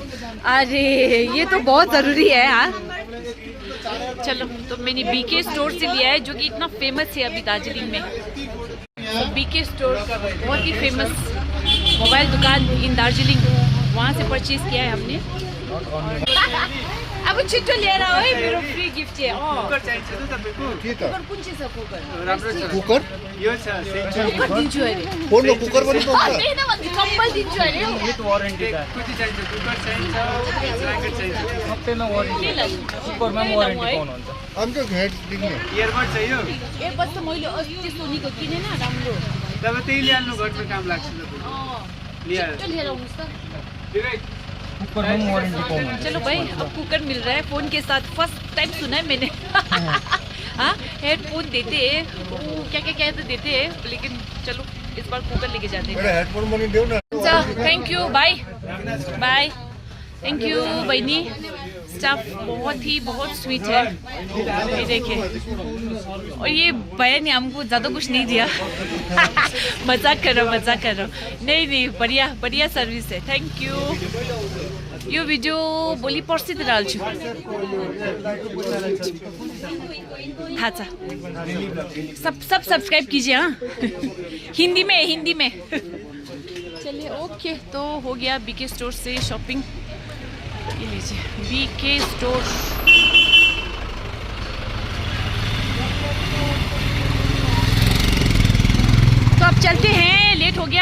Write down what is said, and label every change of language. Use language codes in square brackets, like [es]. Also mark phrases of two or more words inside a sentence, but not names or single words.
[hi] अरे ये तो बहुत ज़रूरी है। हाँ चलो, तो मैंने बीके स्टोर से लिया है जो कि इतना फेमस है अभी दार्जिलिंग में। तो बीके स्टोर बहुत ही फेमस मोबाइल दुकान इन दार्जिलिंग, वहाँ से परचेज किया है हमने। [ne] अब छिटो लिएर है, मेरो फ्री गिफ्ट है। कुकर चाहिन्छ त तपाईको? कुकर कुन चाहिँ छ? कुकर राम्रो छ। कुकर यो छ, कुकर दिन्छु अरे। फोन कुकर पनि पाउँछ? हैन भन्दै कम्पल दिन्छु अरे। विथ वारेन्टी छ। कति चाहिन्छ? कुकर चाहिन्छ, ज्याकेट चाहिन्छ, सबैमा वारेन्टी छ। कुकरमा पनि वारेन्टी पाउनुहुन्छ। अन्त घेट दिने इयरबड चाहियो? एयरबड त मैले अस्ति सोनीको किनेन, राम्रो। तपाईँ त्यही ल्याउनु, घरमा काम लाग्छ तपाईँ। लिएर छिटो लिएर आउनुस् त। कुकरमा पनि वारेन्टी पाउनुहुन्छ। [hi] चलो भाई, अब कुकर मिल रहा है फोन के साथ। [en] first time [hi] सुना है मैंने। हाँ, हेडफोन देते हैं, क्या क्या क्या तो देते हैं, लेकिन चलो इस बार कुकर लेके जाते हैं। [ne] हेडफोन पनि देऊ न। [en] thank you, bye bye. thank you [hi] बहनी, स्टाफ बहुत स्वीट है। ये देखिए, और ये भैया ने हमको ज़्यादा कुछ नहीं दिया। मजाक कर रहा हूँ। नहीं, बढ़िया सर्विस है। [en] thank you. [ne] यो वीडियो भोलि पर्सि त हाल्छु। थाहा छ, [hi] सब सब्सक्राइब कीजिए। हाँ, हिंदी में। चलिए, ओके। तो हो गया बीके स्टोर से शॉपिंग। ये लीजिए, बीके स्टोर। तो अब चलते हैं, लेट हो गया।